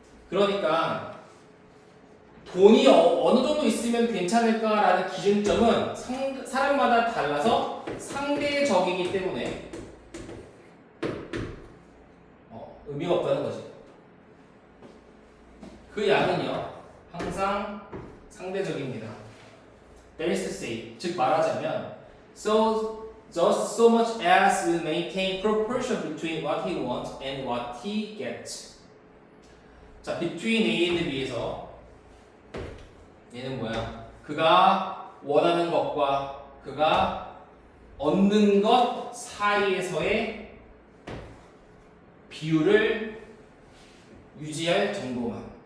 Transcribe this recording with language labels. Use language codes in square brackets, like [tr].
[ko] 그러니까 돈이 어느 정도 있으면 괜찮을까라는 기준점은 사람마다 달라서 상대적이기 때문에 의미가 없다는 거지. 그 양은요 항상 상대적입니다. [en] That is to say, [ko] 즉 말하자면 [en] just so much as will maintain proportion between what he wants and what he gets. [ko] 자, [en] between A and B [ko] 에서 얘는 뭐야? 그가 원하는 것과 그가 얻는 것 사이에서의 비율을 유지할 정도만.